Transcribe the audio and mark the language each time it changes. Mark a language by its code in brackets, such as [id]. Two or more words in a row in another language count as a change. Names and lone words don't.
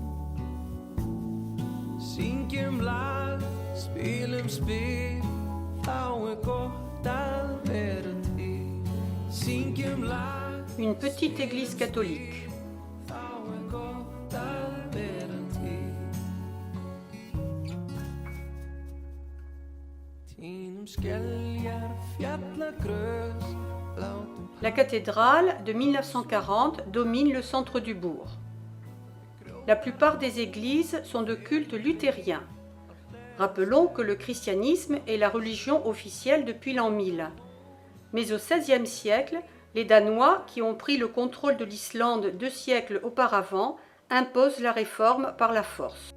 [is] Syngjum lag, spilum spil, þá gott að vera til. Syngjum lag, [fr] Une petite église catholique. [is] þá gott að vera til. Tínum skeljar, fjallagrös, látum [fr] La cathédrale de 1940 domine le centre du bourg. La plupart des églises sont de culte luthérien. Rappelons que le christianisme est la religion officielle depuis l'an 1000. Mais au XVIe siècle, les Danois, qui ont pris le contrôle de l'Islande 2 siècles auparavant, imposent la réforme par la force.